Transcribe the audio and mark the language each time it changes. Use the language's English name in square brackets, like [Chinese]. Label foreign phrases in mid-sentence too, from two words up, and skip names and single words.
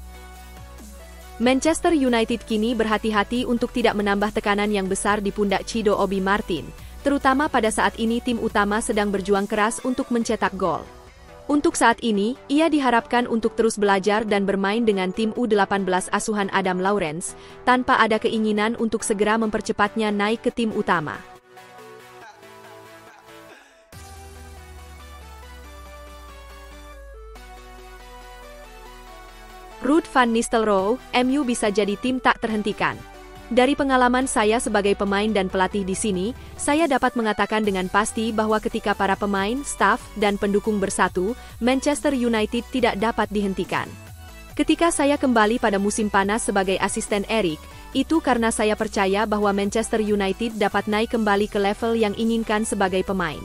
[Indonesian] Manchester United kini berhati-hati untuk tidak menambah tekanan yang besar di pundak Chido Obi Martin, terutama pada saat ini tim utama sedang berjuang keras untuk mencetak gol. Untuk saat ini, ia diharapkan untuk terus belajar dan bermain dengan tim U18 asuhan Adam Lawrence, tanpa ada keinginan untuk segera mempercepatnya naik ke tim utama. Ruud van Nistelrooy, MU bisa jadi tim tak terhentikan. Dari pengalaman saya sebagai pemain dan pelatih di sini, saya dapat mengatakan dengan pasti bahwa ketika para pemain, staf, dan pendukung bersatu, Manchester United tidak dapat dihentikan. Ketika saya kembali pada musim panas sebagai asisten Erik, itu karena saya percaya bahwa Manchester United dapat naik kembali ke level yang inginkan sebagai pemain.